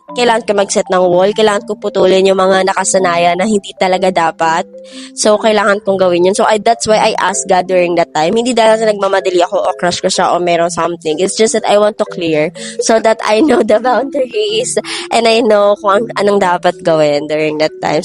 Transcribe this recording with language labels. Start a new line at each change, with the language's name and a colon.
Filipino: Kailangan ko mag-set ng wall, kailangan ko putulin yung mga nakasanayan na hindi talaga dapat.
English: So,
Filipino: kailangan kong gawin yun.
English: So, that's why I asked God during that time.
Filipino: Hindi dahil sa nagmamadali ako o crush ko siya o meron something.
English: It's just that I want to clear so that I know the boundaries and I know
Filipino: kung anong dapat gawin
English: during that time.